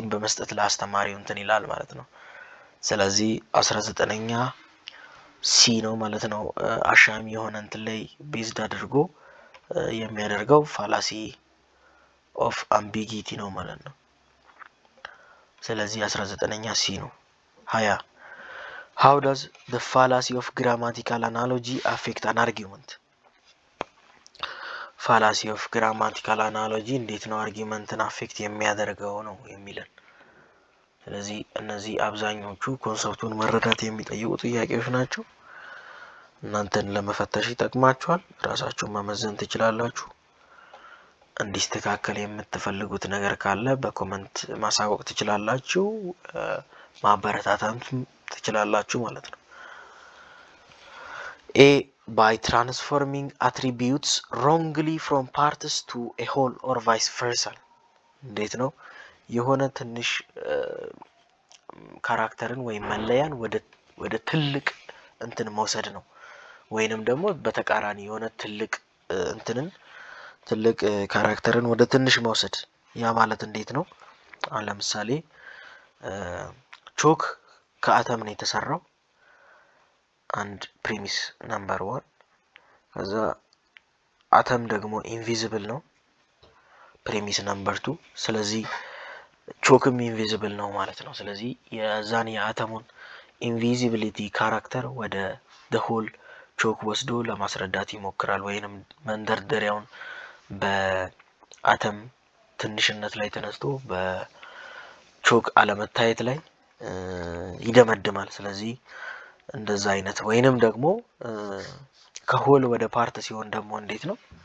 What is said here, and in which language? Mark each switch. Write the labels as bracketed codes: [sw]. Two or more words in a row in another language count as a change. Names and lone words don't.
[am] በመስጠት ለአስተማሪው እንትን ይላል ማለት ነው ስለዚህ 19ኛ C ነው ማለት ነው አሻሚ የሆነ እንትን ላይ ቤዝድ አድርጎ የሚያደርገው [en] fallacy of ambiguity [am] ነው ማለት ነው ስለዚህ 19ኛ C ነው 20 [en] How does the fallacy of grammatical analogy affect an argument? Fallacy of grammatical analogy [am] እንዴት ነው አርጊመንትን አፌክት የሚያደርገው ነው የሚለን። ስለዚህ እነዚህ አብዛኞቹ ኮንሰፕቱን መረዳት የሚጠይቁ ጥያቄዎች ናቸው። እናንተን ለመፈተሽ ይጠቅማችኋል። ራሳችሁን መመዘን ትችላላችሁ። እንዲስተካከል የምትፈልጉት ነገር ካለ በኮሜንት ማሳወቅ ትችላላችሁ። ማበረታታም ትችላላችሁ ማለት ነው። [en] A, by transforming attributes wrongly from parts to a whole or vice versa. [am] እንዴት ነው የሆነ ትንሽ ካራክተርን ወይ መለያን ወደ ትልቅ እንትን መውሰድ ነው። ወይንም ደግሞ በተቃራኒ የሆነ ትልቅ ካራክተርን ወደ ትንሽ መውሰድ። ያ ማለት እንዴት ነው? አሁን ለምሳሌ ቾክ ከአተም ነው የተሰራው። አንድ [en] premise number 1 [am] ከዛ አተም ደግሞ ኢንቪዚብል ነው [en] premise number 2 [am] ስለዚህ ቾክም ኢንቪዚብል ነው ማለት ነው። ስለዚህ የዛን የአተሙን ኢንቪዚቢሊቲ ካራክተር ወደ [en] the whole [am] ቾክ ወስዶ ለማስረዳት ይሞክራል ወይንም መንደርደሪያውን በአተም ትንሽነት ላይ ተነስቶ በቾክ አለመታየት ላይ ይደመድማል። ስለዚህ እንደዛ አይነት ወይንም ደግሞ ከሆል ወደ ፓርት ሲሆን ደግሞ እንዴት ነው?